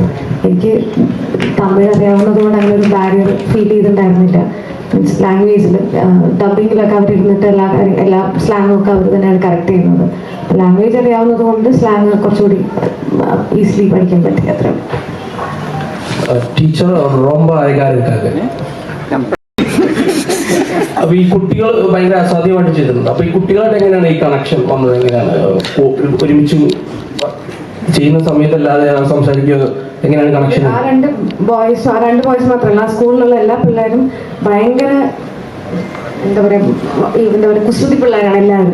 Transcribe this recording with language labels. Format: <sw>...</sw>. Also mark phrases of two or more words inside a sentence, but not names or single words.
<ml>എനിക്ക് തമിഴ് അറിയാവുന്നത് കൊണ്ട് അങ്ങനെ ഒരു</ml> <en>barrier feel</en> <ml>ചെയ്തിട്ടുണ്ടായിരുന്നില്ല. മീൻസ് ലാംഗ്വേജിൽ ഡബിങ്ങിലൊക്കെ അവരിരുന്നിട്ട് എല്ലാ സ്ലാങ്ങും ഒക്കെ അവർ തന്നെയാണ് കറക്റ്റ് ചെയ്യുന്നത്. ലാംഗ്വേജ് അറിയാവുന്നത് കൊണ്ട് സ്ലാങ് കുറച്ചുകൂടി ഈസിലി പഠിക്കാൻ പറ്റി. അത്ര</ml> <ta>ടീച്ചർ ரொம்ப அழகா இருக்காங்க.</ta> <ml>അപ്പൊ ഈ കുട്ടികൾ ഭയങ്കര അസാധ്യമായിട്ട് ചെയ്തിട്ടുണ്ട്. അപ്പൊ ഈ കുട്ടികളായിട്ട് എങ്ങനെയാണ് ഈ കണക്ഷൻ വന്നത്? എങ്ങനെയാണ് ഒരുമിച്ച് ചെയ്യുന്ന സമയത്തല്ലാതെ സംസാരിക്കുക എങ്ങനെയാണ് കണക്ഷൻ? ആ രണ്ട് ബോയ്സ് മാത്രമല്ല, ആ സ്കൂളിലുള്ള എല്ലാ പിള്ളേരും ഭയങ്കര എന്താ പറയുക കുസൃതി പിള്ളേരാണ് എല്ലാവരും.</ml>